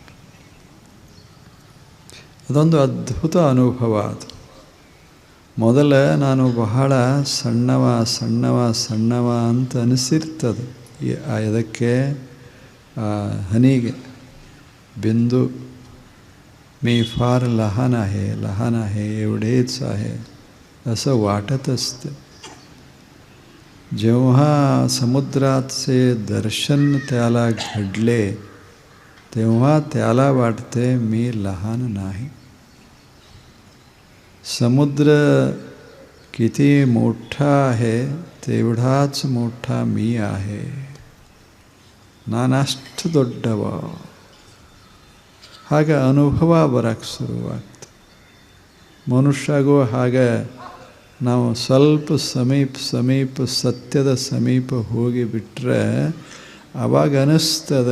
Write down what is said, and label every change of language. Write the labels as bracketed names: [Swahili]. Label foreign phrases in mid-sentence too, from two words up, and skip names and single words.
[Kannada] ಅದೊಂದು ಅದ್ಭುತ ಅನುಭವ. ಅದು ಮೊದಲ ನಾನು ಬಹಳ ಸಣ್ಣವ ಸಣ್ಣವ ಸಣ್ಣವ ಅಂತ ಅನಿಸಿರ್ತದೆ. ಅದಕ್ಕೆ ಹನಿಗೆ [Marathi] बिंदु मी फार लहान आहे एवढेच आहे असं वाटत असते. जेव्हा समुद्राचे दर्शन त्याला घडले तेव्हा त्याला वाटते मी लहान नाही. समुद्र किती मोठा आहे तेवढाच मोठा मी आहे. [Kannada] ನಾನಷ್ಟು ದೊಡ್ಡವ. ಹಾಗೆ ಅನುಭವ ಬರೋಕ್ಕೆ ಶುರುವಾಗ್ತದೆ. ಮನುಷ್ಯಗೂ ಹಾಗೆ ನಾವು ಸ್ವಲ್ಪ ಸಮೀಪ ಸತ್ಯದ ಸಮೀಪ ಹೋಗಿಬಿಟ್ರೆ ಆವಾಗ ಅನ್ನಿಸ್ತದೆ.